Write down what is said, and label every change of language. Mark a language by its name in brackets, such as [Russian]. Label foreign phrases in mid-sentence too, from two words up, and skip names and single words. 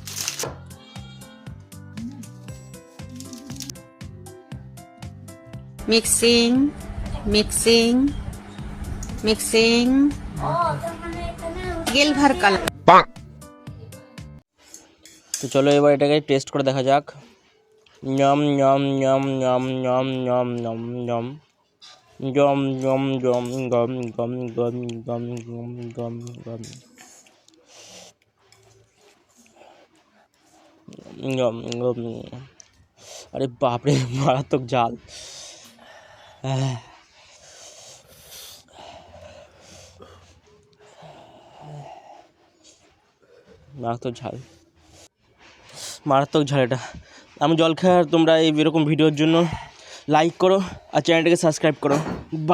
[English] mixing mixing mixing [Bangla] গেল ভর কাল। তো চলো এবার এটাকে টেস্ট করে দেখা যাক। যম যম যম যম যম যম যম যম যম যম যম গম গম গম গম গম গম গম গম গম। আরে বাপরে, মারাত্মক ঝাল। মারাত্মক ঝাল, মারাত্মক ঝাল এটা। আমি জল খাই, আর তোমরা এই এরকম ভিডিওর জন্য লাইক করো আর চ্যানেলটাকে সাবস্ক্রাইব করো।